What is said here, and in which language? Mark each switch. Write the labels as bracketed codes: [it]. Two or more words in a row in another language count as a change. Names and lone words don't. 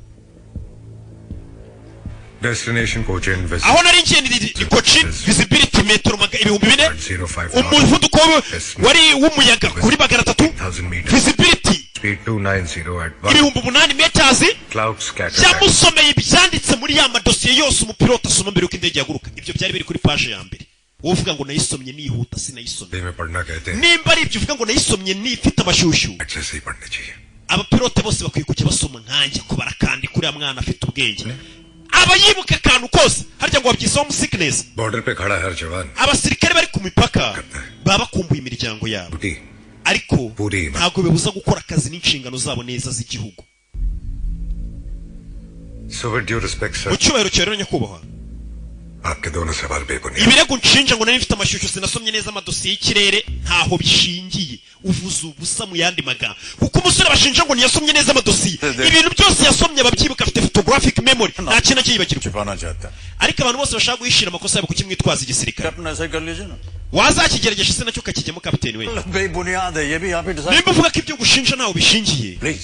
[en] Destination Cochin West. [rw] aho nari ngiye ni Cochin visibility metero 4,000 umuvuduko wari w'umuyaga kuri 300 visibility [en] speed 290 at 8,000 meters cloud scatter [rw] cyamusomeye ibyanditse muri ya madosiye yose umupilote asoma mbere uko indege yaguruka ibyo byari biri kuri page ya mbere wowe uvuga ngo nayisomye nihuta sinayisomye nimba ari ibyo uvuga ngo nayisomye nifite amashyushyu abapilote bose bakwiye kujya basoma nkanjye kubara kandi kuri ya mwana afite ubwenge aba yibuka akantu kose harya ngo babyise homesickness [hi] बॉर्डर पे खड़ा हर जवान [rw] abasirikare bari ku mipaka baba bakumbuye imiryango yabo ariko ntabwo bibuza gukora akazi n'inshingano zabo neza z'igihugu [en] so with due respect sir [rw] mu cyubahiro cyawe rero nyakubahwa [hi] आपके दोनों सवाल बेबुनियाद [rw] ibirego nshinja ngo nari mfite amashyushyu sinasomye neza amadosiye y'ikirere ntaho bishingiye uvuze ubusa mu yandi magambo kuko umusore bashinja ngo ntiyasomye neza amadosiye ibintu byose yasomye ababyibuka afite [en] photographic memory [rw] nta kintu akiyibagirwa ariko abantu bose bashaka guhishira amakosa yabo kuki mwitwaza igisirikare wazakigerageje se nacyo kakijyamo kapiteni we nimba uvuga ko ibyo gushinja ntaho bishingiye